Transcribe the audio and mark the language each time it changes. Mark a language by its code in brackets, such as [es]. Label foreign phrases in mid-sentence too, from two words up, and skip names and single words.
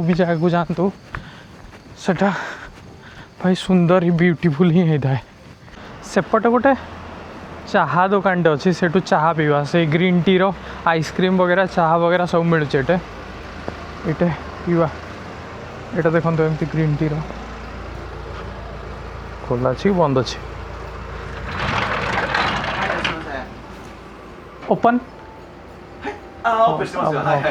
[or] ବି ଜାଗାକୁ ଯାଆନ୍ତୁ ସେଟା ଭାଇ ସୁନ୍ଦର ହିଁ ବ୍ୟୁଟିଫୁଲ୍ ହିଁ ହେଇଥାଏ ସେପଟେ ଗୋଟେ ଚାହା ଦୋକାନଟେ ଅଛି ସେଠୁ ଚାହା ପିଇବା ସେ [en] green tea ice cream [or] ବଗେରା ଚାହା ବଗେରା ସବୁ ମିଳୁଛି ଏଇଟା ପିଇବା ଏଇଟା ଦେଖନ୍ତୁ ଏମିତି [en] green tea [or] ଖୋଲା ଅଛି ବନ୍ଦ ଅଛି ଓପନ୍ [ja] オープンしてますよ。はいはいはい。